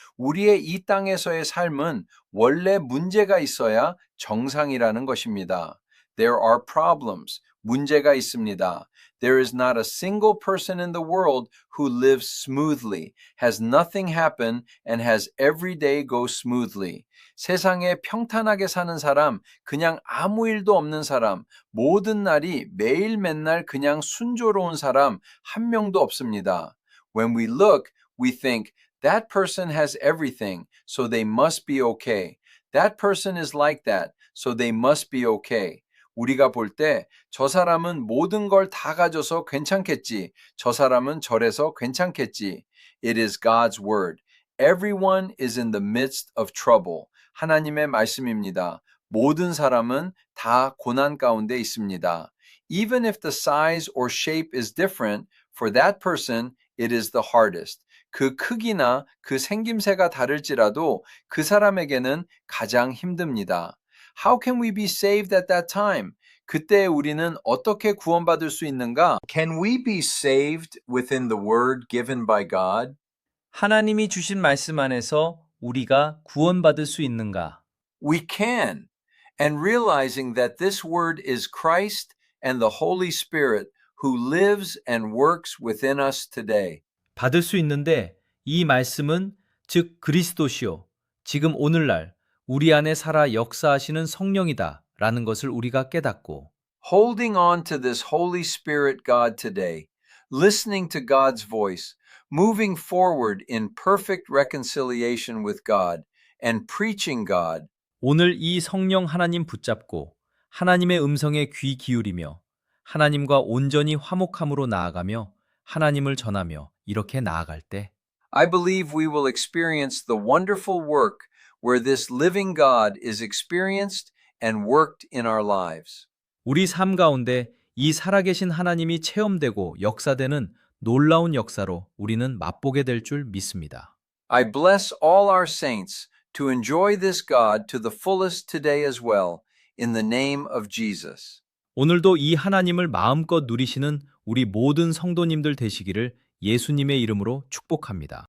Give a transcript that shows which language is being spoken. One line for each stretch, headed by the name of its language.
Korean: 우리의 이 땅에서의 삶은 원래 문제가 있어야 정상이라는 것입니다.
English: There are problems.
Korean: 문제가 있습니다.
English: There is not a single person in the world who lives smoothly, has nothing happen, and has every day go smoothly.
Korean: 세상에 평탄하게 사는 사람, 그냥 아무 일도 없는 사람, 모든 날이 매일 맨날 그냥 순조로운 사람 한 명도 없습니다.
English: When we look, we think That person has everything, so they must be okay. That person is like that, so they must be okay.
Korean: 우리가 볼 때 저 사람은 모든 걸 다 가져서 괜찮겠지. 저 사람은 저래서 괜찮겠지.
English: It is God's word. Everyone is in the midst of trouble.
Korean: 하나님의 말씀입니다. 모든 사람은 다 고난 가운데 있습니다.
English: Even if the size or shape is different, for that person, it is the hardest.
Korean: 그 크기나 그 생김새가 다를지라도 그 사람에게는 가장 힘듭니다.
English: How can we be saved at that time?
Korean: 그때 우리는 어떻게 구원받을 수 있는가?
English: Can we be saved within the word given by God?
Korean: 하나님이 주신 말씀 안에서 우리가 구원받을 수 있는가?
English: We can. And realizing that this word is Christ and the Holy Spirit who lives and works within us today.
Korean: 받을 수 있는데 이 말씀은 즉 그리스도시요 지금 오늘날 우리 안에 살아 역사하시는 성령이다 라는 것을 우리가 깨닫고
English: Holding on to this Holy Spirit God today, listening to God's voice, moving forward in perfect reconciliation with God, and preaching God,
Korean: 오늘 이 성령 하나님 붙잡고 하나님의 음성에 귀 기울이며 하나님과 온전히 화목함으로 나아가며 하나님을 전하며 이렇게 나아갈 때
English: I believe we will experience the wonderful work where this living God is experienced and worked in our lives.
Korean: 우리 삶 가운데 이 살아계신 하나님이 체험되고 역사되는 놀라운 역사로 우리는 맛보게 될 줄 믿습니다.
English: I bless all our saints to enjoy this God to the fullest today as well, in the name of Jesus.
Korean: 오늘도 이 하나님을 마음껏 누리시는 우리 모든 성도님들 되시기를 예수님의 이름으로 축복합니다.